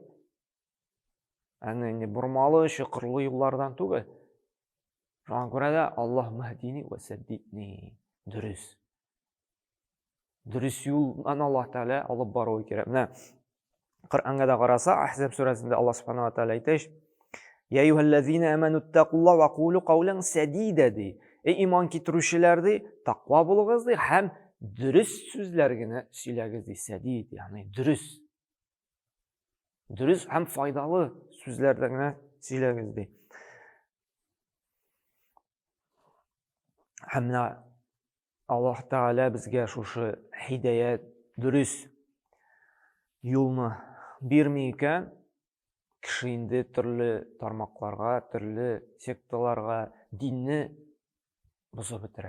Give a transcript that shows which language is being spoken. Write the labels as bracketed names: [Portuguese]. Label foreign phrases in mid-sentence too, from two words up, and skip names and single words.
[Tatar] Әнә бурмалы, чокырлы юллардан түгел. Шуңа күрә дә Аллаһ маһдини ва саддитни, дөрес. Дөрес юлдан Аллаһ Тәгалә алып бару кирәк. Менә Коръанга да караса, Ахзаб сүрәсендә Аллаһ [Arabic] سبحانه وتعالى [Tatar] әйтә: [Arabic] "يا أيها الذين آمنوا اتقوا الله وقولوا قولا سديدا" [Tatar] ди. Иман китерүчеләр ди, тақва булыгыз ди, һәм дөрес сүзләр генә сөйләгез ди, садид, ягъни дөрес. Дөрес һәм файдалы сүзләрдә генә сөйләгез ди. Һәм Аллаһ Тәгалә безгә шушы һидаят, дөрес юлны бирми икән, кеше инде төрле тармакларга, төрле секталарга динне бозып бетерә.